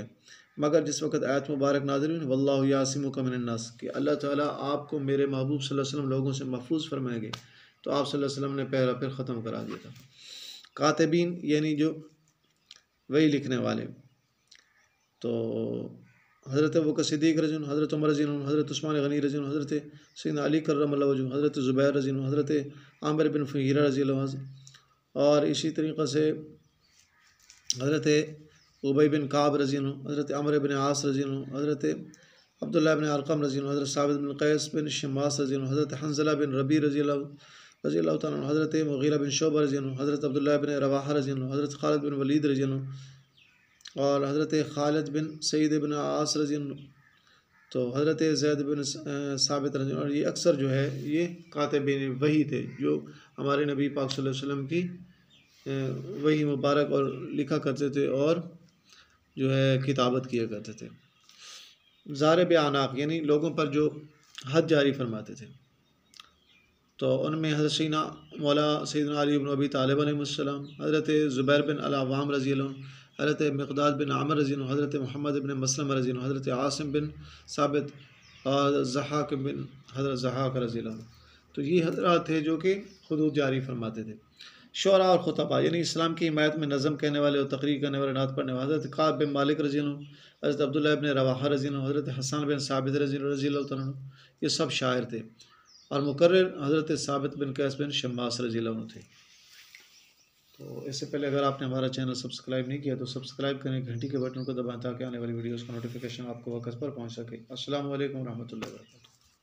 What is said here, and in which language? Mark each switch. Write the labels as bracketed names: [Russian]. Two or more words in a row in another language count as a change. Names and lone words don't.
[Hindi] मगर जिस वक़्त आयत मुबारक नाज़िल हुई, [Arabic] والله يعصمك من الناس, [Hindi] कि अल्लाह ताला आपको मेरे महबूब [Arabic] صلى الله عليه وسلم [Hindi] लोगों से महफूज फरमाएंगे, तो आप [Arabic] صلى الله عليه وسلم [Hindi] ने पहरा फिर ख़त्म करा दिया था। कातिबीन यानी जो वही लिखने वाले, तो हज़रत अबू बकर सिद्दीक़ [Arabic] رضي الله, [Hindi] हज़रत उमर [Arabic] رضي الله, [Hindi] हज़रत उस्मान गनी [Arabic] رضي الله, [Hindi] हज़रत सैयदना अली [Arabic] كرم الله وجهه, [Hindi] हज़रत ज़ुबैर [Arabic] رضي الله, [Hindi] हज़रत आमिर बिन फ़ुहैरा [Arabic] رضي الله, [Hindi] और इसी तरीक़े से हज़रत उबई बिन काब [Arabic] رضي الله, [Hindi] हज़रत अमर बिन आस [Arabic] رضي الله, [Hindi] हज़रत अब्दुल्लाह बिन अरक़म [Arabic] رضي الله, [Hindi] हज़रत साबित बिन क़ैस बिन शम्मास [Arabic] رضي الله, [Hindi] हज़रत हंज़ला बिन रबी [Arabic] رضي الله تعالى عنه, [Hindi] हज़रत मुग़ीरा बिन शुअबा [Arabic] رضي الله, [Hindi] हज़रत अब्दुल्लाह बिन रवाहा [Arabic] رضي الله, [Hindi] हज़रत खालिद बिन वलीद [Arabic] رضي الله, [Hindi] और हज़रत खालिद बिन सईद बिन आस [Arabic] رضي الله, [Hindi] तो हज़रत ज़ैद बिन साबित [Arabic] رضي الله. [Hindi] और ये अक्सर जो है ये कातिबीन वही थे, जो हमारे नबी पाक [Arabic] صلى الله عليه وسلم [Hindi] की वही मुबारक और लिखा करते थे और जो है किताबत किया करते थे। [Arabic] ضارب أعناق [Hindi] यानी लोगों पर जो हद जारी फरमाते थे, तो उनमें हज़रत सैयदना मौला सैयदना अली इब्न अबी तालिब अलैहिस्सलाम, हज़रत ज़ुबैर बिन अल-अव्वाम [Arabic] رضي الله, [Hindi] हज़रत मिक़दाद बिन आमिर [Arabic] رضي الله, [Hindi] हज़रत मोहम्मद बिन मसलमा [Arabic] رضي الله, [Hindi] हज़रत आसिम बिन साबित और ज़हाक बिन हज़रत ज़हाक [Arabic] رضي الله. [Hindi] तो ये हज़रात थे जो कि हुदूद जारी फरमाते थे। शुअरा और खुतबा यानी इस्लाम की हिमायत में नज़म कहने वाले और तक़रीर करने वाले, नात पढ़ने वाले, हज़रत काब बिन मालिक [Arabic] رضي الله, [Hindi] हज़रत अब्दुल्लाह इब्न रवाहा [Arabic] رضي الله, [Hindi] हज़रत हसन बिन साबित [Arabic] رضي الله تعالى عنه, [Hindi] ये सब शायर थे। और मुकर्रिर हज़रत साबित बिन कैस बिन शम्मास [Arabic] رضي الله عنه [Hindi] थे। तो इससे पहले अगर आपने हमारा चैनल सब्सक्राइब नहीं किया तो सब्सक्राइब करें, घंटी के बटन को दबाएं ताकि आने वाली वीडियोज़ का नोटिफिकेशन आपको वक्त पर पहुँच सके। [Arabic] السلام عليكم ورحمة الله وبركاته.